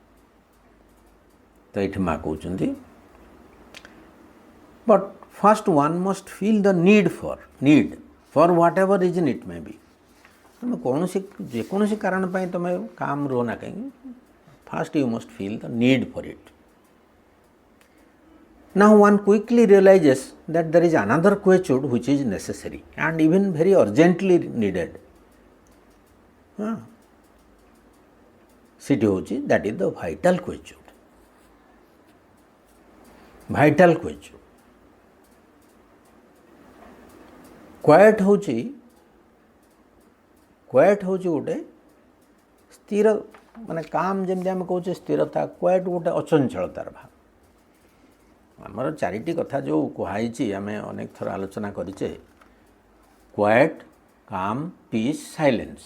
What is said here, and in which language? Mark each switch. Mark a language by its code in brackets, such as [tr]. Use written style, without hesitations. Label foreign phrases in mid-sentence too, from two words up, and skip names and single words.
[or] ତ ଏଇଠି ମା କହୁଛନ୍ତି, [en] but first one must feel the need for whatever reason it may be. [or] ତୁମେ ଯେକୌଣସି କାରଣ ପାଇଁ ତୁମେ କାମ୍ ରୁହ ନା କାହିଁକି, [en] first you must feel the need for it. Now one quickly realizes that there is another quietude which is necessary and even very urgently needed. [or] ସେଠି ହେଉଛି [en] that is the vital quietude. Vital quietude. [or] କ୍ୱାଏଟ୍ ହେଉଛି ଗୋଟେ ସ୍ଥିର, ମାନେ କାମ୍ ଯେମିତି ଆମେ କହୁଛେ ସ୍ଥିରତା, କ୍ୱାଏଟ୍ ଗୋଟେ ଅଚଞ୍ଚଳତାର ଭାବ। ଆମର ଚାରିଟି କଥା ଯେଉଁ କୁହାଯାଇଛି ଆମେ ଅନେକ ଥର ଆଲୋଚନା କରିଛେ, [en] quiet, calm, peace, silence.